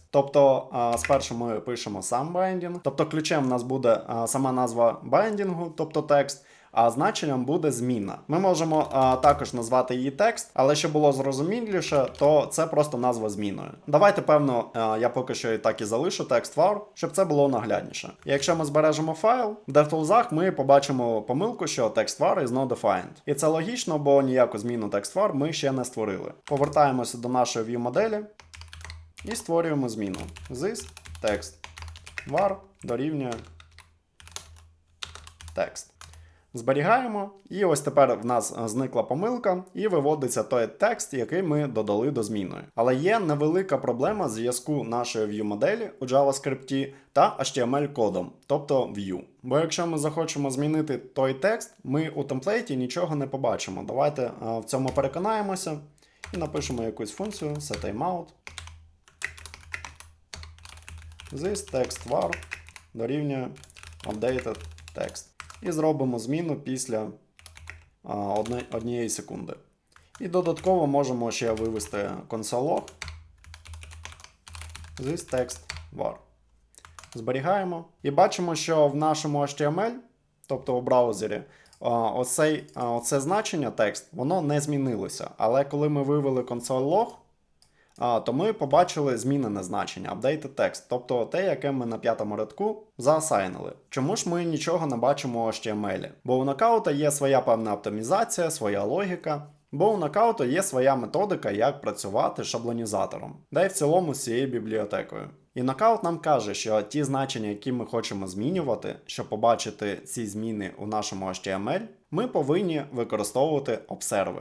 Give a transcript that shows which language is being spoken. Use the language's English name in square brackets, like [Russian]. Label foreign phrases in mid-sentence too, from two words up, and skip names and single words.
[Ukrainian] Тобто спершу ми пишемо сам байдінг, тобто ключем у нас буде сама назва байдінгу, тобто текст, а значенням буде зміна. Ми можемо також назвати її текст, але щоб було зрозуміліше, то це просто назва зміною. Давайте, певно, я поки що і так і залишу [English] text var, [Ukrainian] щоб це було наглядніше. І якщо ми збережемо файл, в DevTools ми побачимо помилку, що [English] text var is not defined. [Ukrainian] І це логічно, бо ніяку зміну [English] text var [Ukrainian] ми ще не створили. Повертаємося до нашої view-моделі і створюємо зміну. [English] This text var [Ukrainian] дорівнює текст. Зберігаємо, і ось тепер в нас зникла помилка, і виводиться той текст, який ми додали до зміни. Але є невелика проблема зв'язку нашої view-моделі у JavaScript та HTML-кодом, тобто view. Бо якщо ми захочемо змінити той текст, ми у темплейті нічого не побачимо. Давайте в цьому переконаємося і напишемо якусь функцію setTimeout. [English] This text var дорівнює updated text. [Ukrainian] І зробимо зміну після однієї секунди. І додатково можемо ще вивести console.log. [English] This text var. Зберігаємо. [Ukrainian] І бачимо, що в нашому HTML, тобто у браузері, оце значення текст, воно не змінилося. Але коли ми вивели console.log, то ми побачили змінене значення [English] updated text, [Ukrainian] тобто те, яке ми на 5-му рядку заасайнили. Чому ж ми нічого не бачимо у HTML? Бо у нокаута є своя певна оптимізація, своя логіка, бо у нокаута є своя методика, як працювати з шаблонізатором, да й в цілому з цією бібліотекою. І нокаут нам каже, що ті значення, які ми хочемо змінювати, щоб побачити ці зміни у нашому HTML, ми повинні використовувати обсерви.